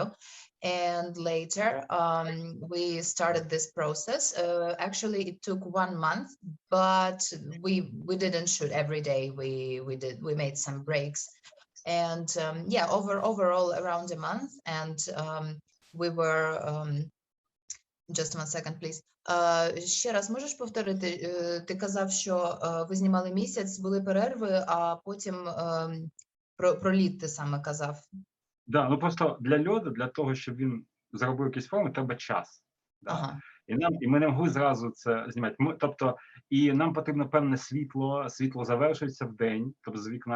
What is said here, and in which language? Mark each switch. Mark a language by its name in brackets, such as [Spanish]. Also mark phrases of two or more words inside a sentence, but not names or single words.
[English] And later we started this process. Actually it took 1 month, but we didn't shoot every day. We made some breaks, and yeah, overall around a month. And we were just 1 second, please. [Ukrainian] Ще раз можеш повторити? Ти казав, що ви знімали місяць, були перерви, а потім про лід ти саме казав. Да, ну просто для льоду, для того, щоб він зробив якісь форми, треба час. Да? Ага. І ми не могли зразу це знімати. Тобто, і нам потрібно певне світло завершується в день, тобто з вікна.